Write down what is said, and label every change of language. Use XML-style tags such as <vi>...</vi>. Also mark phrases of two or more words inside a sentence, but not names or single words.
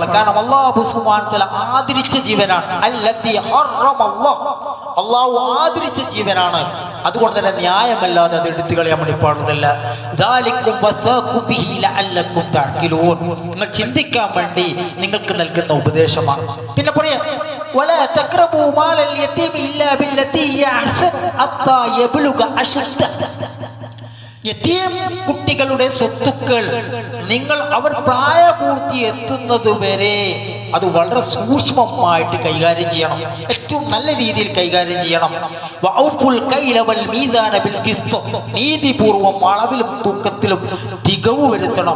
<ml>കാരണം</ml> <ar>الله سبحانه وتعالى</ar> <ml>ആദരിച്ച ജീവനാണ്.</ml> <ar>التي حرم الله,</ar> <ml>അല്ലാഹു ആദരിച്ച ജീവനാണ്. അതുകൊണ്ട് തന്നെ ന്യായമല്ലാതെ അത് എടുത്തു കളയാൻ വേണ്ടി പാടുന്നതല്ല.</ml> <ar>ذلكم وصاكم به لعلكم تعقلون,</ar> <ml>നിങ്ങൾ ചിന്തിക്കാൻ വേണ്ടി നിങ്ങൾക്ക് നൽകുന്ന ഉപദേശമാണ്. പിന്നെ പറയാ,</ml> <ar>ولا تقربوا مال اليتيم إلا بالتي هي أحسن حتى يبلغ أشده,</ar> <ml>യതീം കുട്ടികളുടെ സ്വത്തുക്കൾ നിങ്ങൾ അവർ പ്രായപൂർത്തി എത്തുന്നത് വരെ അത് വളരെ സൂക്ഷ്മമായിട്ട് കൈകാര്യം ചെയ്യണം, ഏറ്റവും നല്ല രീതിയിൽ കൈകാര്യം ചെയ്യണം.</ml> <ar>وأوفوا الكيل والميزان بالقسط,</ar> <ml>നീതിപൂർവം അളവിലും തൂക്കത്തിലും തികവ് വരുത്തണം.</ml>